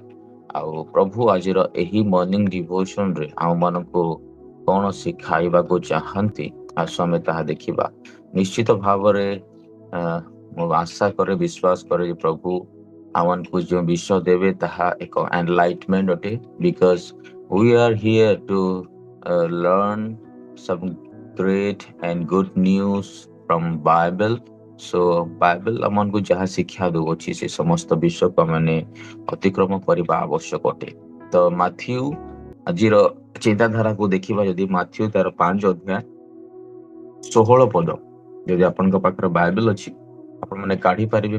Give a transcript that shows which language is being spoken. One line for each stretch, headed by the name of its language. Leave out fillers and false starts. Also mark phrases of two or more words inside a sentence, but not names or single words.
Odia: ଆଉ ପ୍ରଭୁ ଆଜିର ଏହି
English: morning devotionରେ
Odia: ଆମମାନଙ୍କୁ କଣ ଶିଖାଇବାକୁ ଚାହାନ୍ତି, ଆସ ଆମେ ତାହା ଦେଖିବା। ନିଶ୍ଚିତ ଭାବରେ ମୁଁ ଆଶା କରେ, ବିଶ୍ୱାସ କରେ ଯେ ପ୍ରଭୁ ଆମମାନଙ୍କୁ ଯେଉଁ ବିଷୟ ଦେବେ ତାହା ଏକ ଏନଲାଇଟମେଣ୍ଟ ଅଟେ।
English: because we are here to learn some great and good news from Bible.
Odia: So ବାଇବେଲ ଆମମାନଙ୍କୁ ଯାହା ଶିକ୍ଷା ଦେଉଅଛି ସେ ସମସ୍ତ ବିଷୟକୁ ଆମେ ଅତିକ୍ରମ କରିବା ଆବଶ୍ୟକ ଅଟେ। ତ ମାଥ୍ୟୁ ଆଜିର ଚିନ୍ତାଧାରାକୁ ଦେଖିବା ଯଦି ମାଥ୍ୟୁ ତାର 5 ଅଧ୍ୟାୟ 16 ପଦ, ଯଦି ଆପଣଙ୍କ ପାଖରେ ବାଇବେଲ ଅଛି ଆପଣ ମାନେ କାଢି ପାରିବେ।